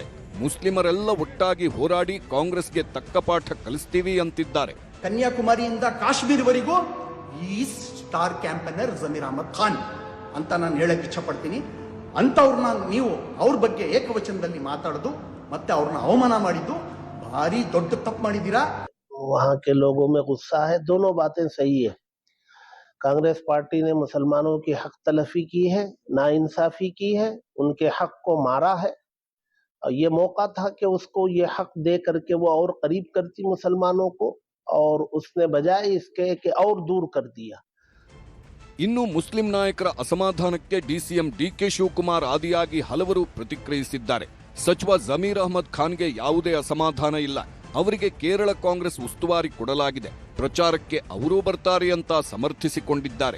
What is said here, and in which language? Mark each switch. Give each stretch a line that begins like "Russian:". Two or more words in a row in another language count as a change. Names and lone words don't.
Kannada: ಮುಸ್ಲಿಮರೆಲ್ಲ ಒಟ್ಟಾಗಿ ಹೋರಾಡಿ ಕಾಂಗ್ರೆಸ್ಗೆ ತಕ್ಕ ಪಾಠ ಕಲಿಸ್ತೀವಿ ಅಂತಿದ್ದಾರೆ. ಕನ್ಯಾಕುಮಾರಿಯಿಂದ ಕಾಶ್ಮೀರವರೆಗೂ ಈ ಸ್ಟಾರ್ ಕ್ಯಾಂಪೇನರ್ ಜಮೀರ್ ಅಹಮದ್ ಖಾನ್ ಅಂತ ನಾನು ಹೇಳಕ್ ಇಚ್ಛಪಡ್ತೀನಿ. ಅಂತವ್ರನ್ನ ನೀವು ಅವ್ರ ಬಗ್ಗೆ ಏಕವಚನದಲ್ಲಿ ಮಾತಾಡೋದು ಮತ್ತೆ ಅವ್ರನ್ನ ಅವಮಾನ ಮಾಡಿದ್ದು ಭಾರಿ ದೊಡ್ಡ ತಪ್ಪು ಮಾಡಿದ್ದೀರಾ.
Hindi: वहाँ के लोगों में गुस्सा है. दोनों बातें सही है. कांग्रेस पार्टी ने मुसलमानों की हक तलफी की है, नाइंसाफी की है, उनके हक को मारा है. और ये मौका था कि उसको ये हक दे करके वो और करीब करती मुसलमानों को, और उसने बजाय इसके कि और दूर कर दिया.
Kannada: ಇನ್ನು ಮುಸ್ಲಿಂ ನಾಯಕರ ಅಸಮಾಧಾನಕ್ಕೆ ಡಿಸಿಎಂ ಡಿ.ಕೆ. ಶಿವಕುಮಾರ್ ಆದಿಯಾಗಿ ಹಲವರು ಪ್ರತಿಕ್ರಿಯಿಸಿದ್ದಾರೆ. ಸಚಿವ ಜಮೀರ್ ಅಹಮದ್ ಖಾನ್ಗೆ ಯಾವುದೇ ಅಸಮಾಧಾನ ಇಲ್ಲ. ಅವರಿಗೆ ಕೇರಳ ಕಾಂಗ್ರೆಸ್ ಉಸ್ತುವಾರಿ ಕೊಡಲಾಗಿದೆ. ಪ್ರಚಾರಕ್ಕೆ ಅವರೂ ಬರ್ತಾರೆ ಅಂತ ಸಮರ್ಥಿಸಿಕೊಂಡಿದ್ದಾರೆ.